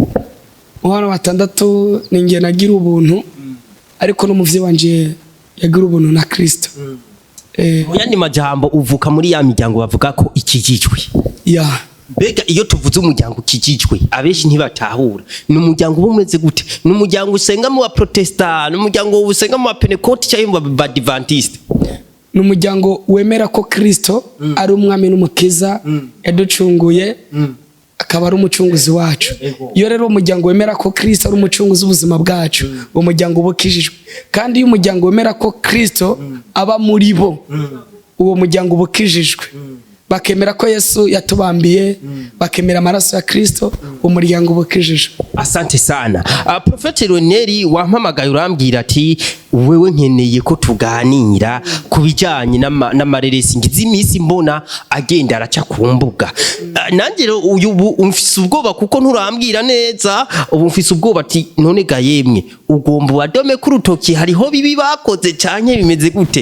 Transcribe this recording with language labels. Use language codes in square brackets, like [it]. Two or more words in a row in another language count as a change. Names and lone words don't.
[rn] Abana batandatu ninge nagira ubuntu ariko no muvyi wanje yagira ubuntu na Kristo. Yandi majambo uvuka muri ya miryango bavuga ko ikijijwe. Mbega iyo tuvuze umuryango ukijijwe abeshi ntibatahura. Ni umuryango umeze gute? Ni umuryango usenga mu Protestant, ni umuryango usenga mu Pentecote cyangwa mu Adventiste? Ni umuryango wemera ko Kristo ari umwami n'umukiza yaducunguye akaba ari umucunguzi wacu. Iyo rero umuryango wemera ko Kristo ari umucunguzi w'ubuzima bwacu, uwo muryango ubukijijwe. Kandi iyo umuryango wemera ko Kristo aba muri bo, uwo muryango ubukijijwe. Bakemera ko Yesu yatubambiye, bakemera amaraso ya Kristo, umuryango ubukijijwe. [sw] Asante sana. [rn] Prophet Lionel wampamagaye urambwira ati wewe nkeneye ko tuganira kubijanye n'amareresi ngize imisi mbona agenda araca ku mbuga. Nanjye rero uyu umfise ubwoba kuko nturambwira neza, ubu mfise ubwoba ati none ga yemwe ugomba wadome ku rutoki hariho bibi bakoze canke bimeze gute?